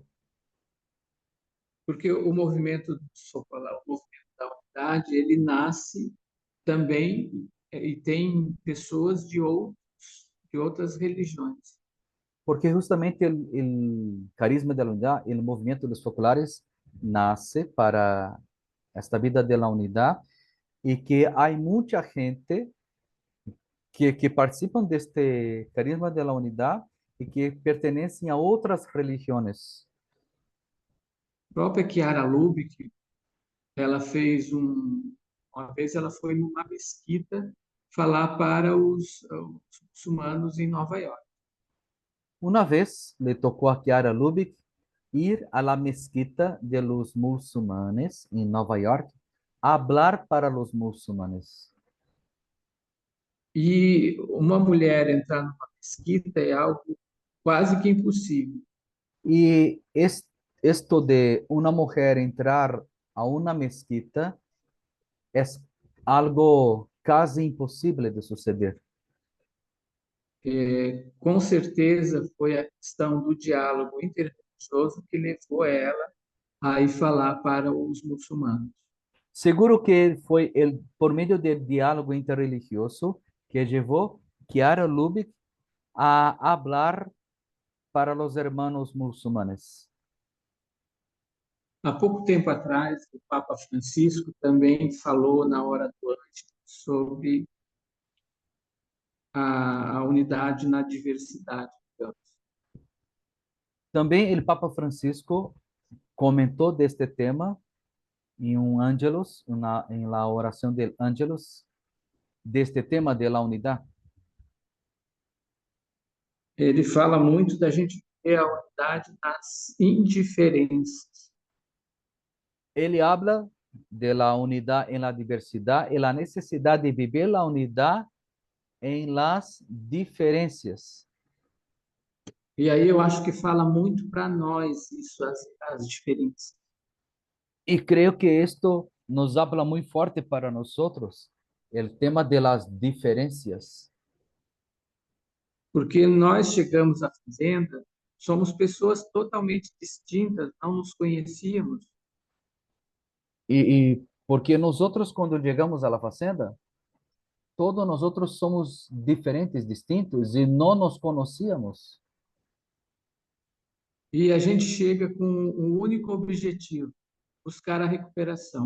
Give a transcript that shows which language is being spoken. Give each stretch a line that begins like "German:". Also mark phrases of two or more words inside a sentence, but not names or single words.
Portuguese: Porque o movimento, só falar, o movimento da unidade, ele nasce também e tem pessoas de outras religiões.
Spanish: Porque justamente el carisma de la unidad, el movimiento de los focolares, nace para esta vida de la unidad y que hay mucha gente que participan de este carisma de la unidad y que pertenecen a otras religiones.
Portuguese: A própria Chiara Lubick, ela fez uma vez ela foi numa mesquita falar para os muçulmanos em Nova York.
Spanish: Una vez le tocó a Chiara Lubick ir a la mezquita de los musulmanes en Nueva York a hablar para los musulmanes.
Portuguese: E uma mulher entrar numa mesquita é algo quase que impossível.
Spanish: Y esto de una mujer entrar a una mezquita es algo casi imposible de suceder.
Portuguese: Com certeza foi a questão do diálogo interreligioso que levou ela a ir falar para os muçulmanos.
Spanish: Seguro que fue por medio del diálogo interreligioso que llevó Chiara Lubick a hablar para los hermanos musulmanes.
Portuguese: Há pouco tempo atrás, o Papa Francisco também falou na hora do antes sobre a unidade na diversidade, digamos.
Spanish: También el Papa Francisco comentó de este tema en un Ángelus, en la oración del Ángelus, de este tema de la unidad.
Portuguese: Ele fala muito da gente ver a unidade nas indiferenças.
Spanish: Él habla de la unidad en la diversidad y la necesidad de vivir la unidad en las diferencias.
Portuguese: E aí eu acho que fala muito para nós isso, as diferenças.
Spanish: Y creo que esto nos habla muy fuerte para nosotros, el tema de las diferencias.
Portuguese: Porque nós chegamos à fazenda, somos pessoas totalmente distintas, não nos conhecíamos.
Spanish: Y porque nosotros cuando llegamos a la fazenda, todos nosotros somos diferentes, distintos y no nos conocíamos.
Portuguese: E a gente chega com um único objetivo, buscar a recuperação.